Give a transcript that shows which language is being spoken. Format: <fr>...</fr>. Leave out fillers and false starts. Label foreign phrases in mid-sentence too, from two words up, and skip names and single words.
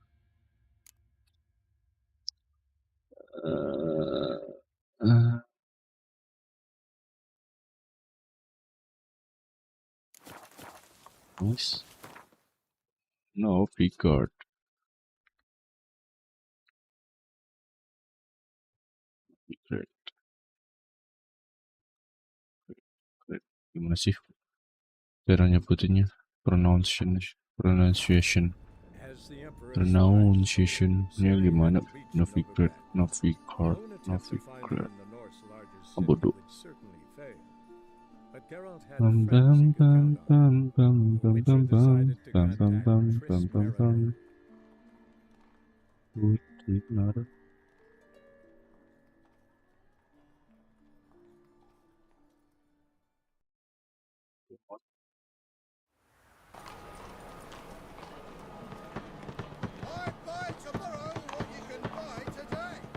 <en>Uh, nice. No, figured. Great. Great.</en> <id>Gimana sih cara nyebutinnya?</id> <en>Pronunciation. As the Emperor Pronunciation-nya sailing</en> <id>gimana?</id> <en>the reach of Novigrat, Novigrat. Novigrat, Lone attempts at finding Novigrat. the North's largest Oh, city</en> <id>bodoh.</id> <en>would certainly fail. But Geralt had Bam friends he bam could bam count on. bam bam The bam Witcher bam bam decided to bam bam contact bam Triss bam bam bam. Merigold.</en> <id>Putih</id> <en>I buy tomorrow what you can buy today.</en>